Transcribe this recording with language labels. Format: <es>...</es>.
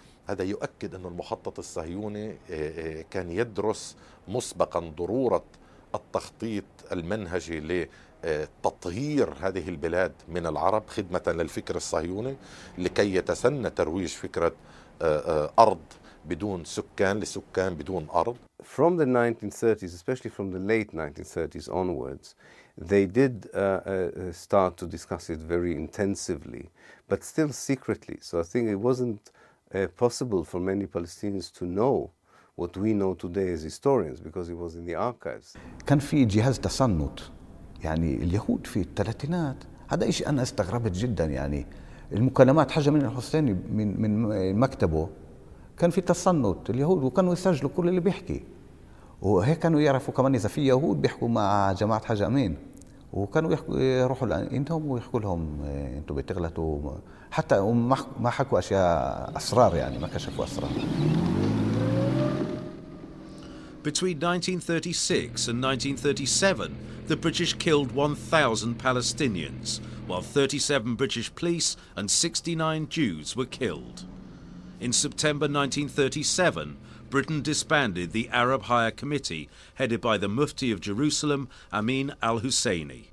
<ar>هذا يؤكد أن المخطط الصهيوني كان يدرس مسبقا ضرورة التخطيط المنهجي لتطهير هذه البلاد من العرب خدمة للفكر الصهيوني لكي يتسنى ترويج فكرة أرض بدون سكان لسكان بدون أرض.</ar> <en>From the 1930s, especially from the late 1930s onwards, they did start to discuss it very intensively, but still secretly. So I think it wasn't possible for many Palestinians to know what we know today as historians because it was in the archives.</en> <ar>كان في جهاز تصنت، يعني اليهود في الثلاثينات، هذا شيء أنا استغربت جدا. يعني المكالمات حاجة من الحسيني من مكتبه كان في تصنت اليهود، وكانوا يسجلوا كل اللي بيحكي، وهيك كانوا يعرفوا كمان إذا في يهود بيحكوا مع جماعة حاج أمين، وكانوا يروحوا عندهم ويحكوا لهم أنتم بتغلطوا، حتى ما حكوا أشياء أسرار، يعني ما كشفوا أسرار.</ar> <en>Between 1936 and 1937, the British killed 1,000 Palestinians, while 37 British police and 69 Jews were killed. In September 1937, Britain disbanded the Arab Higher Committee, headed by the Mufti of Jerusalem, Amin al-Husseini.</en>